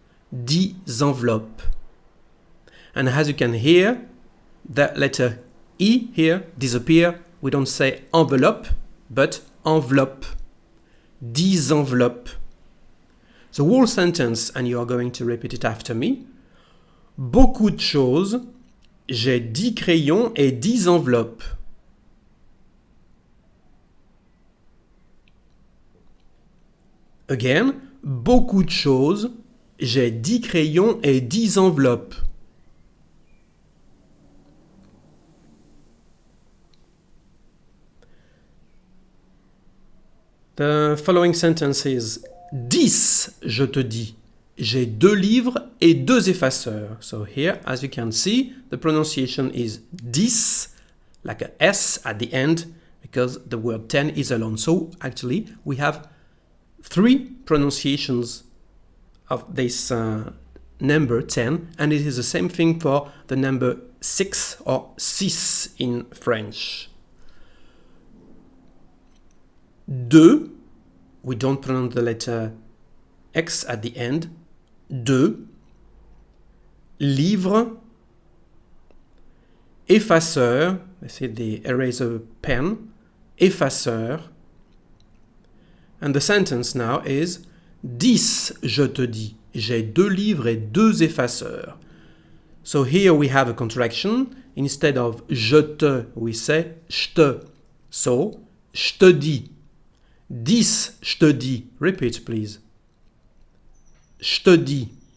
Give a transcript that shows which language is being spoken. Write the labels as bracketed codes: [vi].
[en] 10 enveloppes. And as you can hear, the letter E here, disappear. We don't say envelope, but enveloppe. [fr] 10 enveloppes. [en] The whole sentence, and you are going to repeat it after me. [fr] Beaucoup de choses. J'ai 10 crayons et 10 enveloppes. Again, beaucoup de choses. J'ai 10 crayons et 10 enveloppes. [en] The following sentence is [fr] 10, je te dis. J'ai 2 livres et 2 effaceurs. [en] So here, as you can see, the pronunciation is 10, like a S at the end, because the word 10 is alone. So actually, we have 3 pronunciations of this number 10, and it is the same thing for the number 6 or 6 in French. 2, we don't pronounce the letter X at the end. 2, livre, effaceur, let's say the eraser pen, effaceur. And the sentence now is [fr] 10, je te dis. J'ai 2 livres et 2 effaceurs. [en] So here we have a contraction. Instead of [fr] je te, [en] we say je te. So, je te dis. [fr] 10, je te dis. [en] Repeat, please. [fr] Je te dis.